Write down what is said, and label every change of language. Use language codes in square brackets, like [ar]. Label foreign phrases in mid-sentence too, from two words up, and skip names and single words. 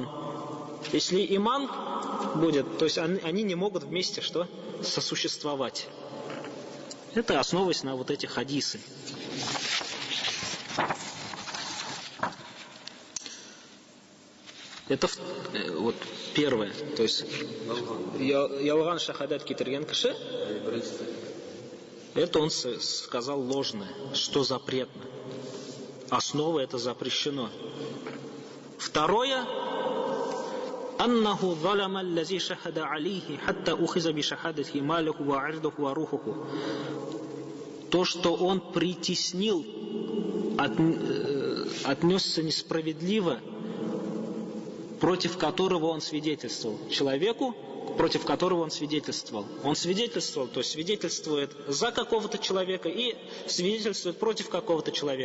[ru] Если иман будет, то есть они не могут вместе что? Сосуществовать. Это основываясь на вот эти хадисы. Это вот первое. То есть [tt] ялган шахадат китерген кеше. [ru] Это он сказал ложное, что запретно. Основа это запрещено. Второе: [ar] أنه ظلم الذي شهد عليه حتى أخذ بشهادته ماله وعرضه وروحه. [ru] То, что он притеснил, отнесся несправедливо, против которого он свидетельствовал. Человеку, против которого он свидетельствовал. Он свидетельствовал, то есть свидетельствует за какого-то человека и свидетельствует против какого-то человека.